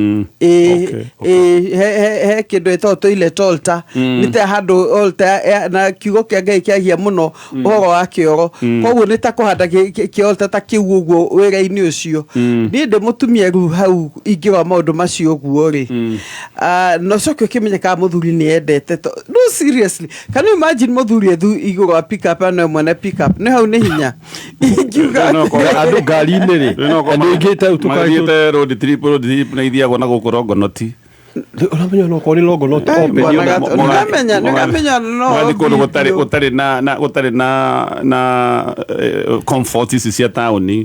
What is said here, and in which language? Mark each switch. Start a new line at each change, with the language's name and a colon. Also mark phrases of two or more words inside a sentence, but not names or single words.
Kikuyu: he kĩndũ ĩtagwo
English: toilet altar
Kikuyu: nĩ ta handũ altar na kiugo kĩa Ngai kĩagia mũno ũhoro wa kĩoro koguo nĩ ta kũhanda kĩ altar ta kĩu ũguo wĩra-inĩ ũcio niĩ ndĩ mũtumia rĩu hau ingĩrora maũndũ macio ũguo rĩ no coke ũkĩmenyekaga mũthuri nĩ endete no
English: seriously can you imagine
Kikuyu: mũthuri igũrũ wa
English: pick up
Kikuyu: no mwene
English: pick up
Kikuyu: nĩ hau nĩ hinya ingiuga andũ ngari-inĩ rĩ nĩ ingĩte tũkagĩte road trip na ithiagwo na gũkũ Longonoti uramenya no koni logo no ngamenya no gũtarĩ na comfort ici cia taũni